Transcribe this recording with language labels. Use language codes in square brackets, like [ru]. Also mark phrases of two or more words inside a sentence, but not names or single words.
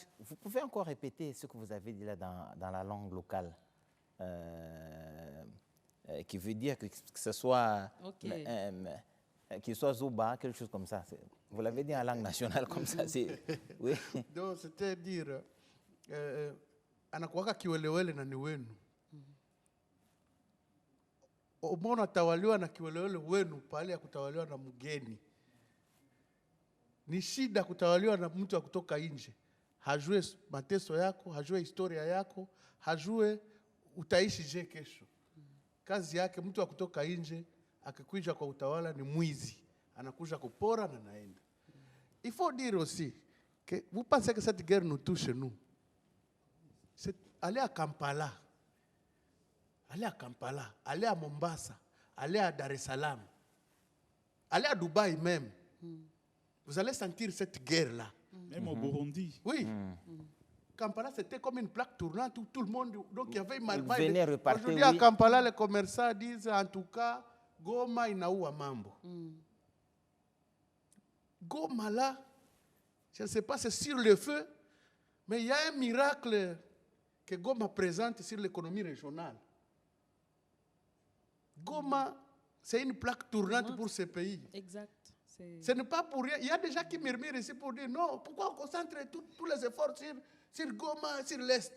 [fr] Vous pouvez encore répéter ce que vous avez dit là dans la langue locale, qui veut dire que ce soit, qu'il soit Zoba, quelque chose comme ça. Vous l'avez dit en langue nationale comme ça. Oui. Donc, c'est-à-dire, [sw] anakuwaka kiwelewele na ni wenu. Umeona tawaliwa na kiwelewele wenu pale ya kutawaliwa na mgeni. Ni shida kutawaliwa na mtu wa kutoka nje. Hajue mateso yako, hajue historia yako, hajue utaishi je kesho. Kazi yake mtu wa kutoka nje akikuja kwa utawala ni mwizi, anakuja kupora na naenda. [fr] Il faut dire aussi que vous pensez que cette guerre nous touche nous. C'est aller à Kampala. Allez à Kampala, allez à Mombasa, allez à Dar es Salaam, allez à Dubaï même. Vous allez sentir cette guerre-là. Même au Burundi. Oui. Kampala, c'était comme une plaque tournante où tout le monde... Donc, il y avait une malva. Aujourd'hui, à Kampala, les commerçants disent, en tout cas, [sw] Goma inaua mambo. [fr] Goma, là, je ne sais pas, c'est sur le feu, mais il y a un miracle que Goma présente sur l'économie régionale. Goma, c'est une plaque tournante pour ce pays. Exact. Ce n'est pas pour rien. Il y a des gens qui murmurent ici pour dire non, pourquoi on concentre tous les efforts sur Goma, sur l'Est?